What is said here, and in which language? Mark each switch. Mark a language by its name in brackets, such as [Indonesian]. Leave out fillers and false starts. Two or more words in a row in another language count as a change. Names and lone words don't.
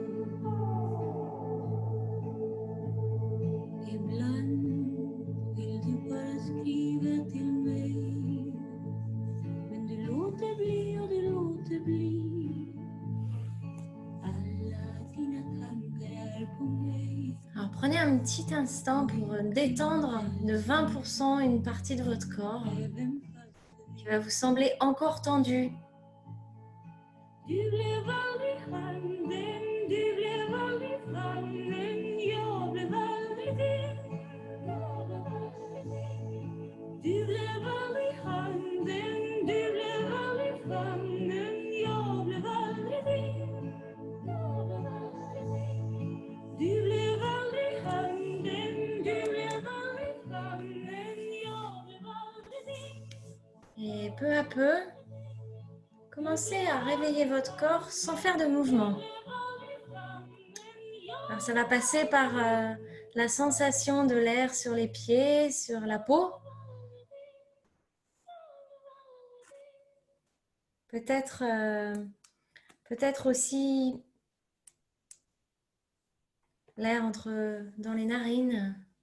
[Swedish] Ibland vill du bara skriva till mig, men du låter bli och du låter bli. Alla dina tankar är på mig. [French] Alors prenez un petit instant pour détendre de 20% une partie de votre corps qui va vous sembler encore tendue. [Swedish] Du blev aldrig handen, du blev aldrig famnen, jag blev aldrig din. Du blev aldrig handen, du blev aldrig famnen, jag blev aldrig din. Du blev aldrig handen, du blev aldrig famnen, jag blev aldrig din. [French] Et peu à peu, commencez à réveiller votre corps sans faire de mouvement. Alors ça va passer par la sensation de l'air sur les pieds, sur la peau. Peut-être aussi l'air dans les narines.